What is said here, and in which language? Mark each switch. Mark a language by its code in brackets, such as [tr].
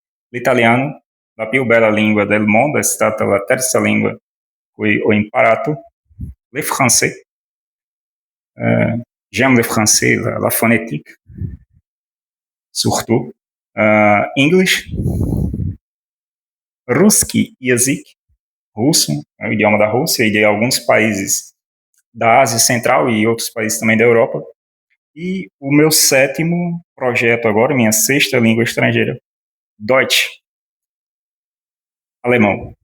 [it] L'italiano, la più bella lingua del mondo, è stata la terza lingua cui ho imparato. [fr] Le français, j'aime le français, la phonétique, surtout. [pt] English, [ru] русский язык, [pt] russo, é o idioma da Rússia e de alguns países da Ásia Central e outros países também da Europa. E o meu sétimo projeto agora, minha sexta língua estrangeira, Deutsch, alemão.